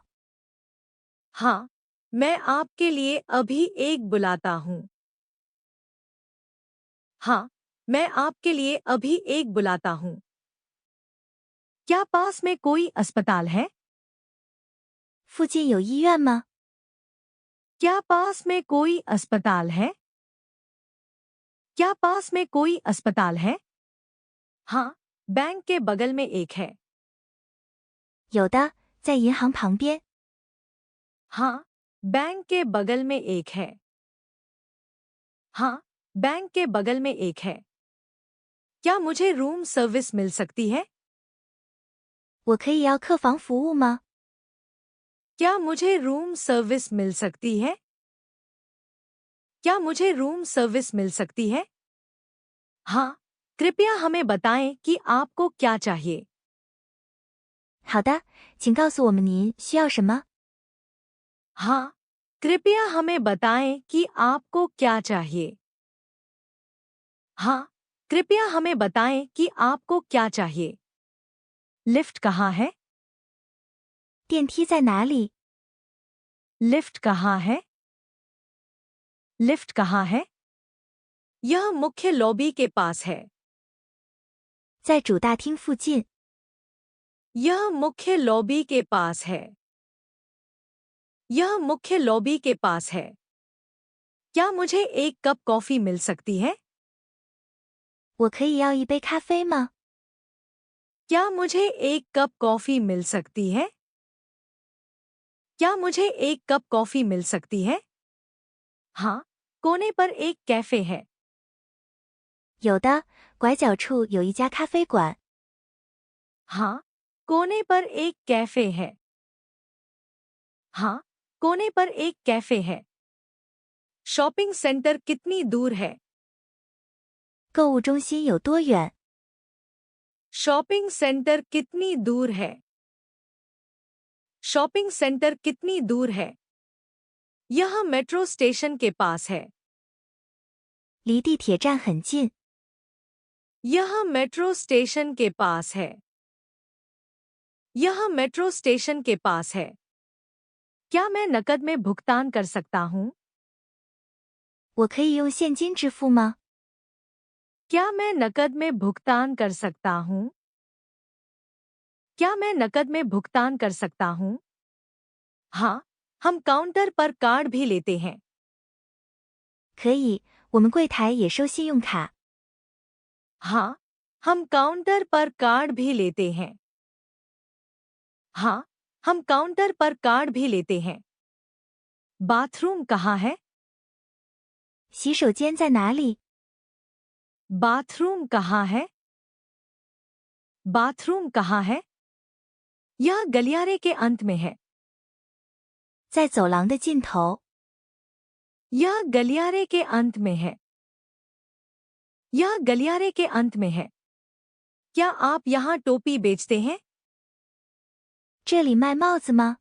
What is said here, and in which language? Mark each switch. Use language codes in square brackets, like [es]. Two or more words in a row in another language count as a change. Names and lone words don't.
[hi] हाँ, मैं आपके लिए अभी एक बुलाता हूँ। हाँ, मैं आपके लिए अभी एक बुलाता हूँ। क्या पास में कोई अस्पताल है? [zh] 附近有医院吗？ [hi] क्या पास में कोई अस्पताल है? क्या पास में कोई अस्पताल है? हाँ, बैंक के बगल में एक है। [zh] 有的，在银行旁边。 [hi] हाँ, बैंक के बगल में एक है। हाँ, बैंक के बगल में एक है। क्या मुझे [en] room service [hi] मिल सकती है? [zh] 我可以要客房服务吗？ [hi] क्या मुझे [en] room service [hi] मिल सकती है? क्या मुझे [en] room service [hi] मिल सकती है? हाँ, कृपया हमें बताएं कि आपको क्या चाहिए। [zh] 好的，请告诉我们您需要什么。 [hi] हाँ, कृपया हमें बताएं कि आपको क्या चाहिए। हाँ, कृपया हमें बताएं कि आपको क्या चाहिए। लिफ्ट कहाँ है? [zh] 电梯在哪里？ [hi] लिफ्ट कहाँ है? लिफ्ट कहाँ है? यह मुख्य लॉबी के पास है। [zh] 在主大厅附近。 [hi] यह मुख्य लॉबी के पास है। यह मुख्य लॉबी के पास है। क्या मुझे एक [en] cup coffee [hi] मिल सकती है? [zh] 我可以要一杯咖啡吗？ [hi] क्या मुझे एक [en] cup coffee [hi] मिल सकती है? क्या मुझे एक [en] cup coffee [hi] मिल सकती है? हाँ, कोने पर एक कैफे है। [zh] 有的，拐角处有一家咖啡馆。 [hi] हाँ, कोने पर एक कैफे है। हाँ, कोने पर एक कैफे है। [en] shopping centre [hi] कितनी दूर है? [zh] 购物中心有多远？ [en] shopping centre [hi] कितनी दूर है? [en] shopping centre [hi] कितनी दूर है? यह [en] metro station [hi] के पास है। [zh] 离地铁站很近。 [hi] यह [en] metro station [hi] के पास है। यह [en] metro station [hi] के पास है। क्या मैं नकद में भुगतान कर सकता हूँ? [zh] 我可以用现金支付吗？ [hi] क्या मैं नकद में भुगतान कर सकता हूँ? क्या मैं नकद में भुगतान कर सकता हूँ? हाँ, हम काउंटर पर कार्ड भी लेते हैं। [zh] 可以，我们柜台也收信用卡。 [hi] हाँ, हम काउंटर पर कार्ड भी लेते हैं। हाँ, हम काउंटर पर कार्ड भी लेते हैं। बाथरूम कहाँ है? [zh] 洗手间在哪里？ [hi] बाथरूम कहाँ है? बाथरूम कहाँ है? यह गलियारे के अंत में है। [zh] 在走廊的尽头。 [hi] यह गलियारे के अंत में है। यह गलियारे के अंत में है। क्या आप यहाँ टोपी बेचते हैं? [zh] 这里卖帽子吗？